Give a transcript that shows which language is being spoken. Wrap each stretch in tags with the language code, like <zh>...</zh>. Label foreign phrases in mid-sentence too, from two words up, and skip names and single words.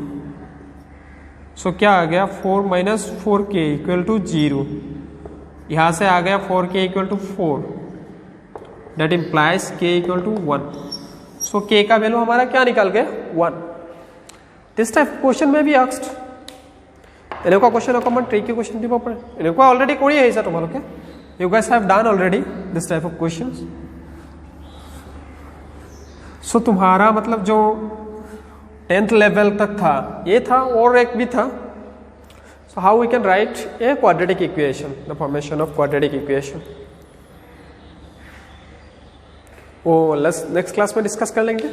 <hi>सो क्या आ गया, 4 - 4k = 0। यहाँ से आ गया 4k = 4,</hi> <en>that implies</en> <hi>k = 1। सो k का वैल्यू हमारा क्या निकाल गया, 1।</hi> <en>this type question</en> <hi>में भी</hi> <as>आस्क्ड এনেকুৱা क्वेश्चन অকমান ট্ৰিকি क्वेश्चन দিব পাৰে। এনেকুৱা অলৰেডি কৰি আহিছা তোমালোকে,</as> <en>you guys have done already this type of questions।</en> <hi>सो तुम्हारा मतलब जो 10th लेवल तक था ये था, और एक भी था।</hi> <en>So how we can write a quadratic equation, the formation of quadratic equation,</en> <hi>वो नेक्स्ट क्लास में डिस्कस कर लेंगे।</hi>